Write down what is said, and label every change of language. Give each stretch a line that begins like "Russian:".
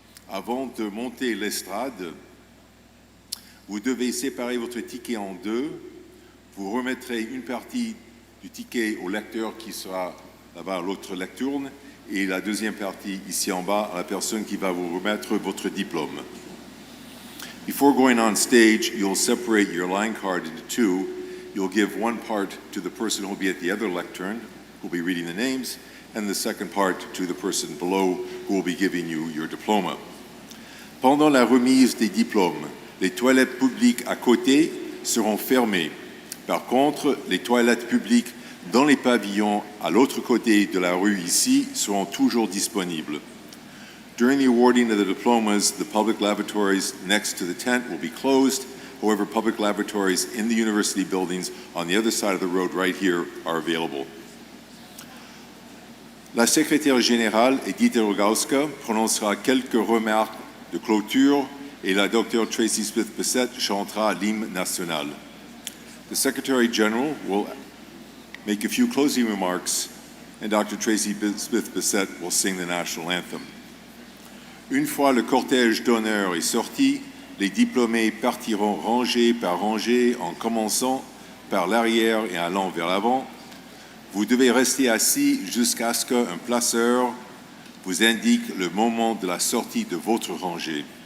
French: Avant de monter l'estrade, vous devez séparer votre ticket en deux. Vous remettrez une partie du ticket au lecteur qui sera là-bas à l'autre lecturne et la deuxième partie ici en bas à la personne qui va vous remettre votre diplôme.
English: Before going on stage, you'll separate your line card into two. You'll give one part to the person who will be at the other lectern, who will be reading the names, and the second part to the person below who will be giving you your diploma.
French: Pendant la remise des diplômes, les toilettes publiques à côté seront fermées. Par contre, les toilettes publiques dans les pavillons à l'autre côté de la rue ici seront toujours disponibles.
English: During the awarding of the diplomas, the public lavatories next to the tent will be closed. However, public lavatories in the university buildings on the other side of the road right here are available.
French: La secrétaire générale, Edith Rogowska, prononcera quelques remarques de clôture et la Dr. Tracy Smith-Bissett chantera l'hymne national.
English: The Secretary General will make a few closing remarks and Dr. Tracy Smith-Bissett will sing the national anthem.
French: Une fois le cortège d'honneur est sorti, les diplômés partiront rangée par rangée en commençant par l'arrière et allant vers l'avant. Vous devez rester assis jusqu'à ce qu'un placeur vous indique le moment de la sortie de votre rangée.